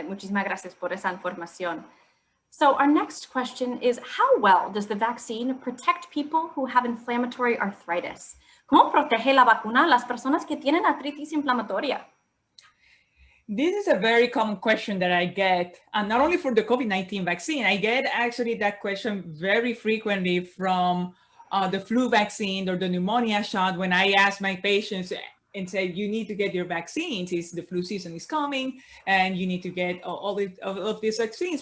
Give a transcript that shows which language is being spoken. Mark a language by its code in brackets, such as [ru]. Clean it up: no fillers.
[es] Muchísimas gracias por esa información. [en] So our next question is, how well does the vaccine protect people who have inflammatory arthritis? [es] ¿Cómo protege la vacuna a las personas que tienen artritis inflamatoria? [en] This is a very common question that I get, and not only for the COVID-19 vaccine, I get actually that question very frequently from the flu vaccine or the pneumonia shot when I ask my patients and say, you need to get your vaccines, the flu season is coming, and you need to get all of these vaccines.